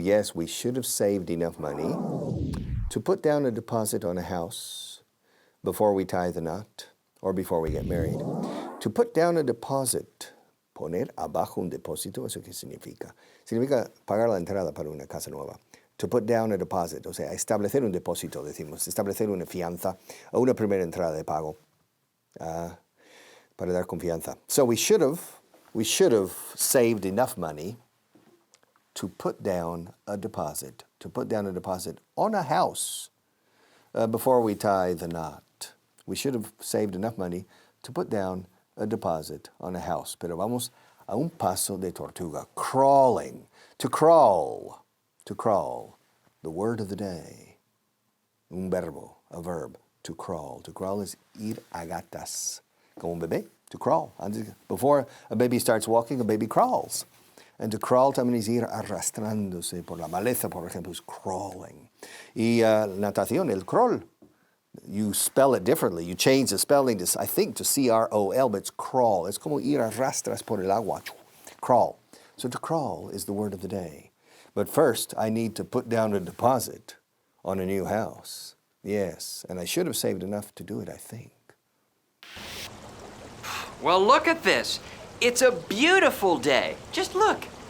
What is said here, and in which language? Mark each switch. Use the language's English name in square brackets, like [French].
[English] Yes, we should have saved enough money to put down a deposit on a house before we tie the knot or before we get married. To put down a deposit, [Spanish] poner abajo un depósito, ¿eso qué significa? Significa pagar la entrada para una casa nueva. [English] To put down a deposit, [Spanish] o sea, establecer un depósito, decimos, establecer una fianza o una primera entrada de pago para dar confianza. [English] So we should have saved enough money to put down a deposit on a house before we tie the knot. We should have saved enough money to put down a deposit on a house. [Spanish] Pero vamos a un paso de tortuga. [English] Crawling. To crawl. The word of the day. [Spanish] Un verbo, [English] a verb. To crawl. To crawl is [Spanish] ir a gatas. Como un bebé. [English] To crawl. Before a baby starts walking, a baby crawls. And to crawl [Spanish] también es ir arrastrándose por la maleza, por ejemplo, es crawling. Y natación, el crawl. [English] You spell it differently. You change the spelling, to, I think, to C-R-O-L, but it's crawl. [Spanish] Es como ir a rastras por el agua. [English] Crawl. So to crawl is the word of the day. But first, I need to put down a deposit on a new house. Yes, and I should have saved enough to do it, I think. Well, look at this. It's a beautiful day. Just look.